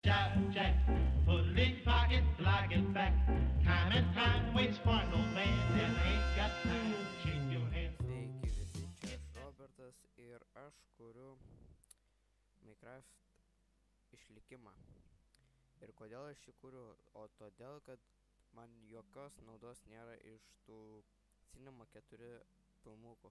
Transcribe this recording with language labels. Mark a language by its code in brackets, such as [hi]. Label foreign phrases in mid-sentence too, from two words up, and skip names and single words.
[en] Jack, put it in your pocket, like it back. Time and time waits for no man, and ain't got time to shake your hand. [lt] Sveiki visi, čia aš Robertas ir aš kuriu Minecraft išlikimą. Ir kodėl aš jį kuriu? O todėl, kad man jokios naudos nėra iš tų Cinema 4 filmukų.